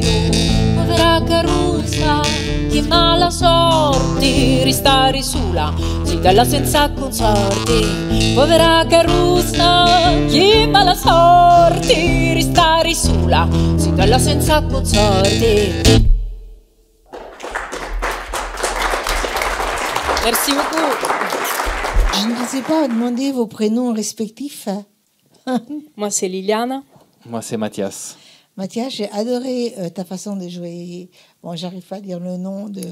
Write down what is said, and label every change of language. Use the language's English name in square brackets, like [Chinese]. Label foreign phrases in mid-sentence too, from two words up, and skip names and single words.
[Sicilian] Povera Carusa, che mala sorte, restare sola, si dalla senza consorti. Povera Carusa, che mala sorte, restare sola, si dalla senza consorti. [French] Merci beaucoup. Je ne sais pas demander vos prénoms respectifs. Moi, c'est Liliana. Moi, c'est Mathias. Mathias, j'ai adoré ta façon de jouer. Bon, j'arrive pas à dire le nom de...